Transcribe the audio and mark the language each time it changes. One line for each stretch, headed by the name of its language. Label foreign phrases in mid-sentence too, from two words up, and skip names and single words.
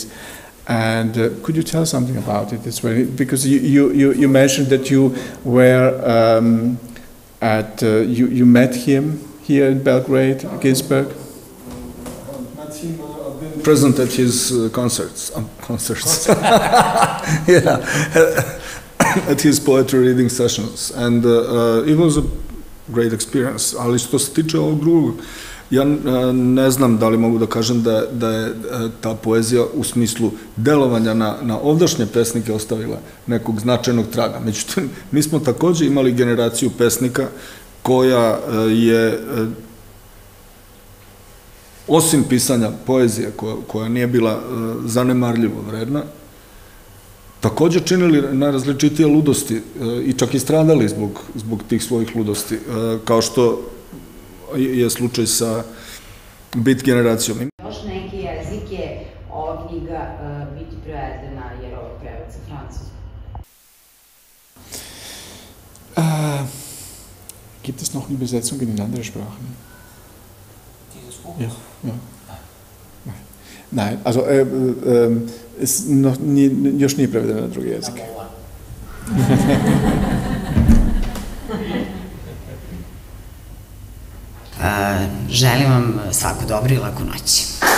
English: And could you tell something about it? It's very, because you mentioned that you were you met him here in Belgrade, Ginsberg. Present at his concerts, yeah, at his poetry reading sessions, and it was a great experience.
Serbian: Ali što se tiče ovog drugog, ja ne znam da li mogu da kažem da je ta poezija u smislu delovanja na ovdašnje pesnike ostavila nekog značajnog traga. Međutim, mi smo takođe imali generaciju pesnika koja je, osim pisanja poezije, koja nije bila zanemarljivo vredna, takođe činili najrazličitije ludosti i čak i stradali zbog tih svojih ludosti, kao što je slučaj sa Beat generacijom. Još neki jezik je ova knjiga biti prevedena, jer ovo je prevod sa francuskog.
German: Gibt es noch eine Übersetzung in andere Sprachen? Dieses Buch? Ja, ja. Nein, also ist
Serbian: još nije prevedeno na drugi jezik. Želim vam svaku dobru i laku noć.